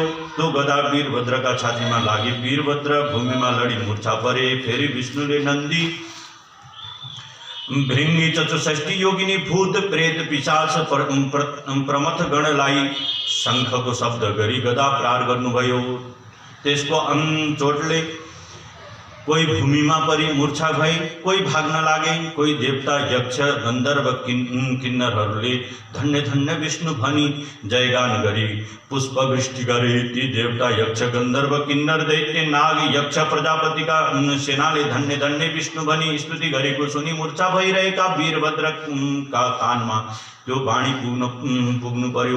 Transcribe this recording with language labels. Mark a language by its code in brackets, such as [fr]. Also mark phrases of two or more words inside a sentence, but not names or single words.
[ne] त्यो गदा वीरभद्रका छातीमा लागि वीरभद्र भूमिमा लडी मूर्छा परे। फेरि विष्णुले नन्दी भृंगी 64 योगिनी भूत प्रेत पिशाच प्रमथ गणलाई शंखको शब्द गरी गदा प्रहार गर्नुभयो। त्यसको चोटले कोई भूमि में परी मूर्छा भई, कोई भाग्न लागे, कोई देवता यक्ष गंधर्व किन्नरहरूले धन्य धन्य विष्णु भनी जयगान गरी पुष्पवृष्टि गरे। ती देवता यक्ष गंधर्व किन्नर दैत्य नाग यक्ष प्रजापति का सेनाले धन्य धन्य विष्णु भनी स्तुति गरेको सुनी मूर्छा भइरहेका वीरभद्र का कानमा त्यो वाणी पुग्नु पर्यो।